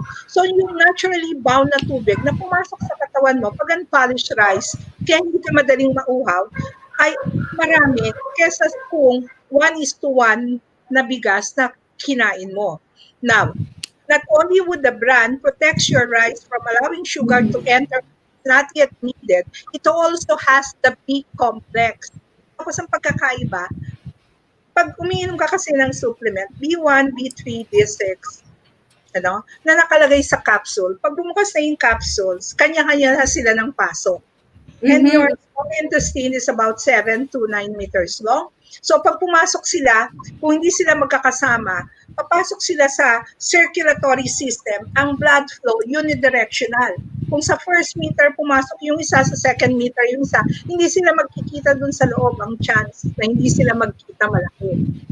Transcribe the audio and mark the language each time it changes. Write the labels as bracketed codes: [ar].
[tl] So yung naturally bound na tubig na pumasok sa katawan mo, pag unpolished rice, kaya hindi ka madaling mauhaw, ay marami kesa kung 1:1 na bigas na kinain mo. [en] Now, not only would the bran protects your rice from allowing sugar to enter not yet needed, it also has the B complex. [tl] Tapos ang pagkakaiba, pag umiinom ka kasi ng supplement, B1, B3, B6, na nakalagay sa capsule, pag bumukas na yung capsules, kanya-kanya na sila ng pasok. [en] And your small intestine is about 7 to 9 meters long. [tl] So pag pumasok sila, kung hindi sila magkakasama, papasok sila sa circulatory system, ang blood flow unidirectional. Kung sa first meter pumasok yung isa, sa second meter yung isa, hindi sila magkikita dun sa loob, ang chance na hindi sila magkita malaki.